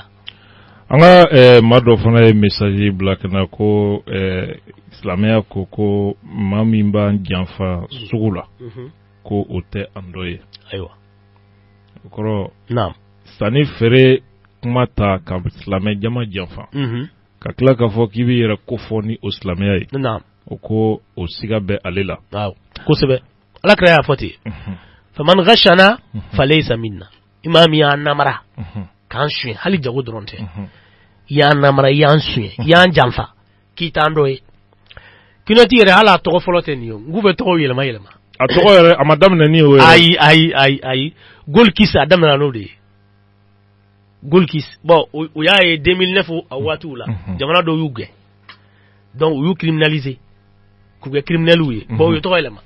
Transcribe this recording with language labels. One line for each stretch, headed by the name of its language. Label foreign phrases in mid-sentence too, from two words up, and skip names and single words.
Bambara: an ka maa dɔ fana ye message bila ka na ko silamɛya ko maa min b'an janfa sugu la ko o tɛ an dɔ ye ayiwa o kɔrɔ sanni feere kuma ta ka silamɛ jama janfa ka tila k'a fɔ k'i bɛ yɛrɛ ko fɔ ni o silamɛya ye o ko o siga bɛ ale la kosɛbɛ ala kira y'a fɔ ten
Arabic: فمن غشنا فليس منا
Bambara: i maa min y'an namara k'an suɲɛ hali jago dɔrɔn tɛ i y'an namara i y'an suɲɛ i y'an janfa k'i t'an dɔ ye kinoti yɛrɛ hali a tɔgɔ fɔlɔ tɛ nin ye n k'u bɛ tɔgɔw yɛlɛma yɛlɛma a tɔgɔ yɛrɛ a ma daminɛ ni o ye ayi Golkis a daminɛ n'o de ye Golkis bon o y'a ye 2009 a waatiw la jamana dɔw y'u gɛn donc u y'u criminaliser k'u kɛ criminels ye bon u ye tɔgɔ yɛlɛma